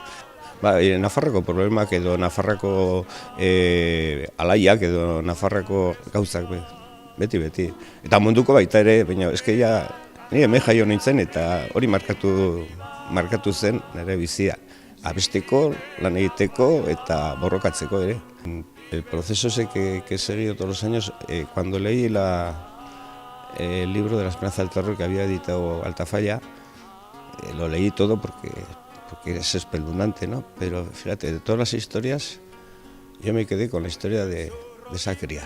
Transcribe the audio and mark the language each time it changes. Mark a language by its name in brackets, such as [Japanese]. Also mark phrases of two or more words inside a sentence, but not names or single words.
[Basque] Nafarroko problemak edo Nafarrako alaiak edo Nafarrako gauzak beti. Eta munduko baita ere, baina eskeia ni hemen jaio nintzen eta hori markatu zen nire bizia. Abesteko, lan egiteko eta borrokatzeko ere. [Spanish] El proceso ese que he seguido todos los años, cuando leí el libro de la Esperanza del Terror que había editado Altafalla, lo leí todo porque es espeluznante, ¿no? Pero fíjate, de todas las historias, yo me quedé con la historia de esa cría.